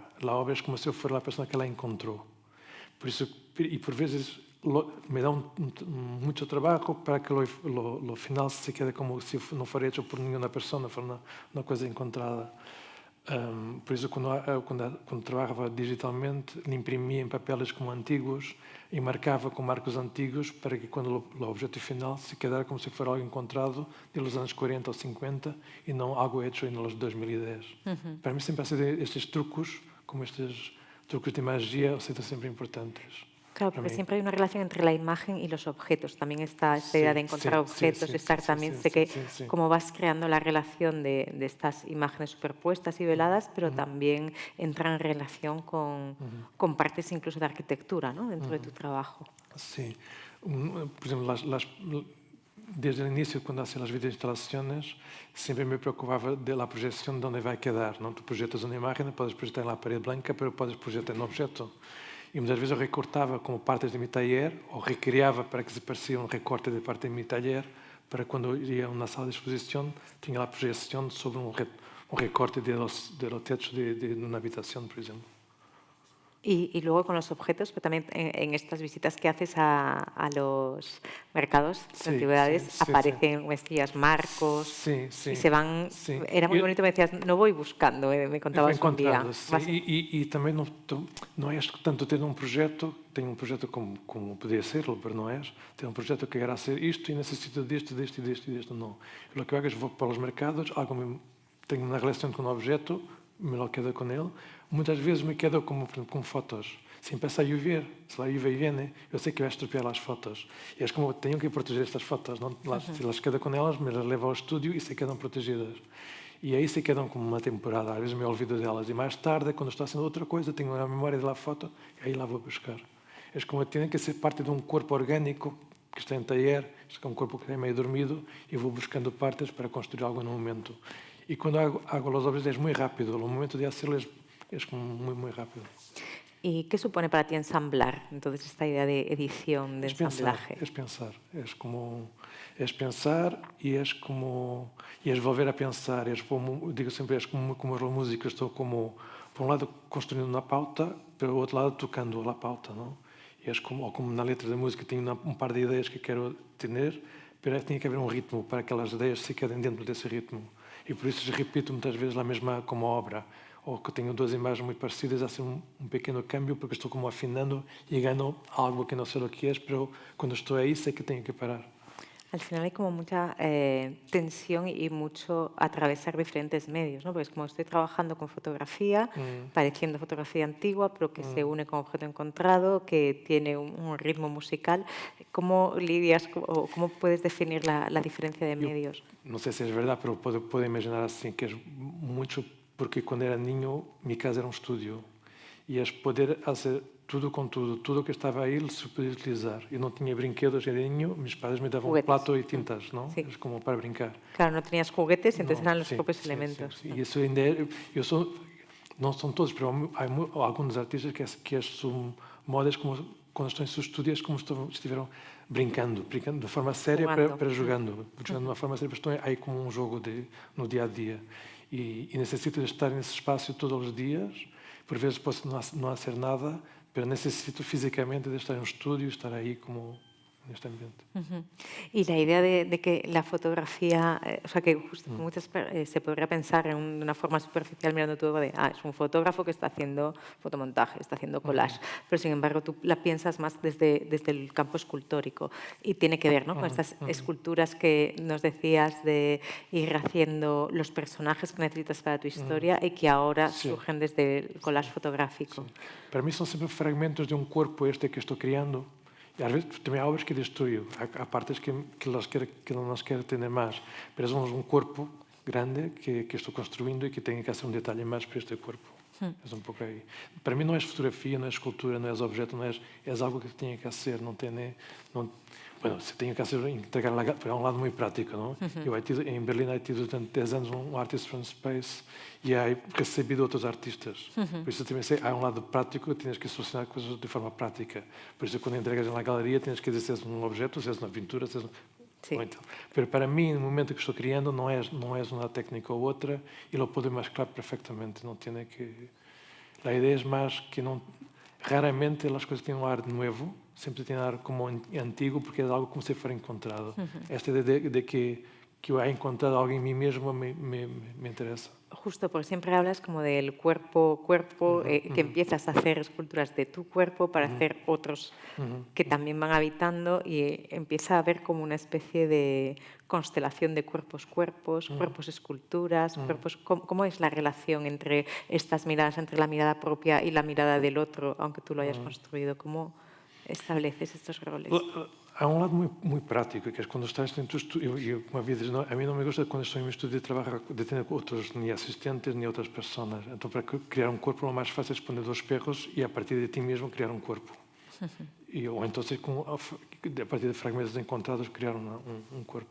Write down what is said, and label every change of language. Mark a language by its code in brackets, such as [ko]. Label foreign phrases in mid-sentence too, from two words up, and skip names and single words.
[es] La obra es como si yo fuera la persona que la encontró. Por eso, y por veces me da mucho trabajo para que lo final se quede como si no fuera hecho por ninguna persona, fuera una cosa encontrada. Por eso, cuando trabajaba digitalmente, le imprimía en papeles como antiguos y [pt] marcava com marcos antigos [es] para que [pt] quando o objeto final [es] se quedara como se fuera algo encontrado de los anos 40 ou 50 [pt] e não algo [es] hecho en los 2010. Para mí sempre ha sido estes trucos, como estes trucos de magia, han sido siempre importantes. Claro, porque siempre hay una relación entre la imagen y los objetos. También está esta idea de encontrar objetos, estar también, sé que como vas creando la relación de estas imágenes superpuestas y veladas, pero también entra en relación con partes incluso de arquitectura, ¿no? Dentro de tu trabajo. Sí. Por ejemplo, desde el inicio, cuando hacía las videoinstalaciones, siempre me preocupaba de la proyección de dónde va a quedar, ¿no? Tú proyectas una imagen, puedes proyectar en la pared blanca, pero puedes proyectar en un objeto. [pt] E muitas vezes eu recortava como partes de meu taller ou recriava para que se parecia um recorte de parte de meu taller, para quando eu ia a uma sala de exposição, tinha a projeção sobre um recorte de [es] los techos [pt] de uma habitação, por exemplo. [es] Y luego con los objetos, pero también en estas visitas que haces a los mercados de antigüedades aparecen, me decías, marcos y se van... Era muy bonito, me decías, no voy buscando, me contabas un día. Y también no es tanto [pt] ter tenho um projeto [es] como podia serlo, pero [pt] não é. Tenho um projeto que era ser isto e necessito disto, disto e disto e disto. Não. O que eu hago é vou para os mercados, tenho uma relação com o objeto, [es] me lo quedo con él. Muchas veces me quedo como fotos. Si empieza a llover, si la lluvia viene, yo sé que voy a estropear las fotos. Y es como, tengo que proteger estas fotos. ¿No? Si las quedo con ellas, me las [pt] levo ao [es] estudio y se quedan protegidas. [pt] E aí se quedam como uma temporada. Às vezes me olvido delas. E mais tarde, quando estou fazendo outra coisa, tenho a memória da foto e aí lá vou buscar. É como, tem que ser parte de um corpo orgânico que está em taller, é um corpo que é meio dormido e vou buscando partes para construir algo no momento. [es] Y cuando hago los objetos es muy rápido, el momento de hacerlo es como muy, muy rápido. ¿Y qué supone para ti ensamblar? Entonces, esta idea de edición, de ensamblaje. Es pensar y es volver a pensar. Digo siempre, es como los músicos, estoy como, por un lado, construyendo una pauta, pero por otro lado, tocando la pauta, ¿no? Y es como una letra de música, tengo un par de ideas que quiero tener, pero tiene que haber un ritmo para que las ideas se queden dentro de ese ritmo. [pt] E por isso repito muitas vezes a mesma como obra, ou que tenho duas imagens muito parecidas, há um pequeno câmbio porque estou como afinando e ganho algo que não sei o que é, mas quando estou aí sei que tenho que parar. [es] Al final hay como mucha tensión y mucho atravesar diferentes medios, ¿no? Porque es como estoy trabajando con fotografía, pareciendo fotografía antigua, pero que se une con objeto encontrado, que tiene un ritmo musical. ¿Cómo lidias o cómo puedes definir la diferencia de medios? No sé si es verdad, pero puedo imaginar así que es mucho porque quando era niño, [pt] minha casa era um estúdio. E as poder fazer tudo com tudo que estava aí, se podia utilizar. Eu não tinha brinquedos de niño, [es] mis padres [pt] me davam [es] Juguetes. [pt] plato e tintas, não? [es] Sí. Es como para brincar. Claro, no tenías juguetes, entonces [pt] Não, [es] eran los [pt] sim, [es] propios [pt] sim, [es] elementos. [pt] sim, sim. E isso ainda é, não são todos, pero há alguns artistas que assumem modas como quando estão em seus estúdios, como estiveram brincando de forma séria para jogando de uma forma séria, porque estão aí como um jogo no dia a dia. E necessito de estar nesse espaço todos os dias. Por vezes posso não [es] hacer nada, pero necesito físicamente de estar en un estudio, estar ahí como en este ambiente. Y la idea de que la fotografía, o sea, que justo se podría pensar de una forma superficial mirando todo de, es un fotógrafo que está haciendo fotomontaje, está haciendo collage, pero sin embargo tú la piensas más desde el campo escultórico y tiene que ver, ¿no?, con estas esculturas que nos decías de ir haciendo los personajes que necesitas para tu historia y que ahora surgen desde el collage fotográfico. Sí. Para mí son siempre fragmentos de un cuerpo que estoy creando. [pt] E às vezes também há obras que destruyo, há partes que não las quero ter mais, mas é um corpo grande que estou construindo e que tenho que fazer um detalhe mais para este corpo. É pouco aí. Para mim não é fotografia, não é escultura, não é objeto, não é algo que tenho que fazer, não tem nem... Bueno, se tenho que hacer, entregar para um lado muito prático, não? Eu em Berlim he tido durante 10 anos [en] Artist from Space [pt] e he recebido outros artistas. Por isso também sei, há um lado prático, tens que solucionar coisas de forma prática. Por isso quando entregas na galeria tens que dizer se é um objeto, se é uma pintura, se é... Então, pero para mim, no momento que estou criando, não é uma técnica ou outra e [es] lo puedo [pt] mesclar perfeitamente. Não tem que... A ideia é mais que não... Raramente as coisas têm um ar novo, sempre têm um ar como antigo, porque é algo como se for encontrado. [es] Esta ideia de que eu haya encontrado algo en mí mismo me interesa. Justo, porque siempre hablas como del cuerpo, que empiezas a hacer esculturas de tu cuerpo para hacer otros que también van habitando y empieza a haber como una especie de constelación de cuerpos, esculturas, cuerpos. ¿Cómo es la relación entre estas miradas, entre la mirada propia y la mirada del otro, aunque tú lo hayas construido? ¿Cómo estableces estos roles? [pt] Há um lado muito prático, que é quando estás dentro do estúdio. Uma vez, a mim não me gusta quando estou em meu estúdio de trabalhar de ter outros, nem assistentes, nem outras pessoas. Então, para criar um corpo, o mais fácil é poner dois perros e, a partir de ti mesmo, criar um corpo. Ou então, a partir de fragmentos encontrados, criar um corpo.